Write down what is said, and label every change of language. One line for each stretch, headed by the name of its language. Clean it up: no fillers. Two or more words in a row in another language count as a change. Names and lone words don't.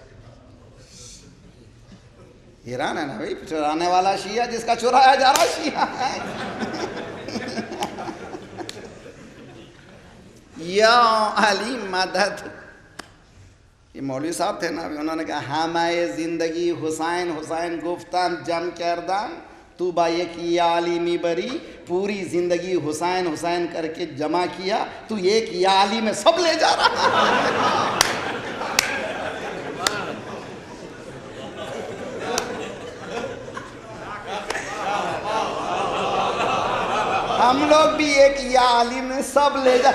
Urdu: ایران ہے نا بھائی، چرانے والا شیعہ، جس کا چرایا جا رہا شیعہ ہے. یا علی مدد. یہ مولوی صاحب تھے نا، انہوں نے کہا
Persian: ہمائے زندگی حسین حسین گفتم جم کردم تو با یک یا علی می بری.
Urdu: پوری زندگی حسین حسین کر کے جمع کیا، تو ایک یا علی میں سب لے جا رہا. ہم لوگ بھی ایک یا علی میں سب لے جا.